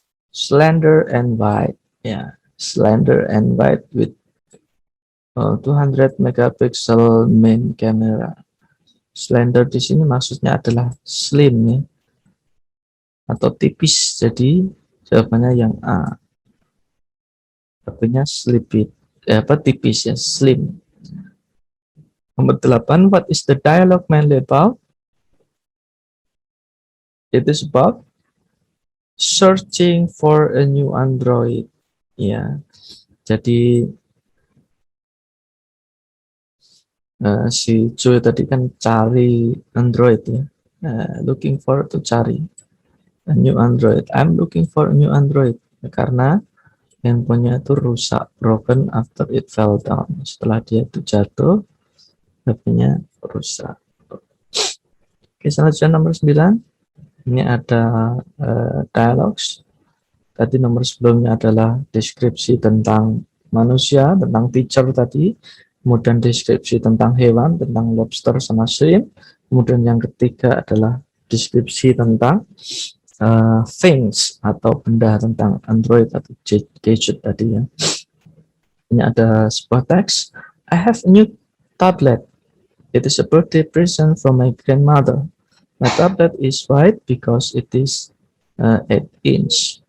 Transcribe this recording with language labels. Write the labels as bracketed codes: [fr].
[en] Slender and wide. Ya, slender and wide with 200 megapixel main camera. [id] Slender di sini maksudnya adalah slim ya, atau tipis. Jadi jawabannya yang A. Artinya slipit. Apa tipis ya, slim. Nomor 8, [en] what is the dialogue mainly about? It is about searching for a new Android. [id] Ya, jadi si Joe tadi kan cari Android ya. [en] Looking for to [id] cari [en] a new Android. I'm looking for a new Android. [id] Karena handphonenya itu rusak, [en] broken after it fell down. [id] Setelah dia itu jatuh, HP-nya rusak. Oke, selanjutnya nomor 9. Ini ada dialogs. Tadi nomor sebelumnya adalah deskripsi tentang manusia, tentang teacher tadi. Kemudian deskripsi tentang hewan, tentang lobster sama shrimp. Kemudian yang ketiga adalah deskripsi tentang things atau benda, tentang Android atau gadget tadi ya. Ini ada sebuah teks. [en] I have a new tablet. It is a birthday present from my grandmother. My tablet is white because it is 8-inch.